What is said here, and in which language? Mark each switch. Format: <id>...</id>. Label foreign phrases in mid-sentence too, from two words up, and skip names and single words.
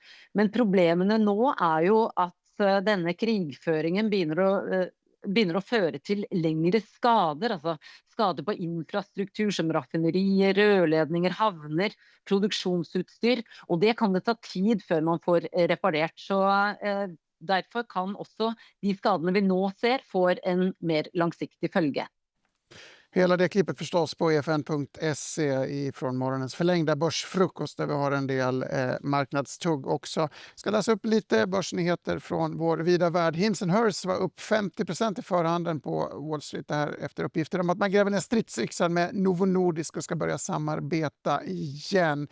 <no>Men problemene nå er jo at denne krigføringen begynner å føre til lengre skader, altså skader på infrastruktur som raffinerier, rørledninger, havner, produksjonsutstyr, og det kan det ta tid før man får reparert. Så derfor kan også de skadene vi nå ser få en mer langsiktig følge.</no> <sv>Hela det klippet förstås på efn.se från morgonens förlängda börsfrukost där vi har en del marknadstugg också. Ska läsa upp lite börsnyheter från vår vida värld. Hims & Hers var upp 50% i förhandeln på Wall Street där efter uppgifter om att man gräver ner stridsyxan med Novo Nordisk och ska börja samarbeta igen.</sv>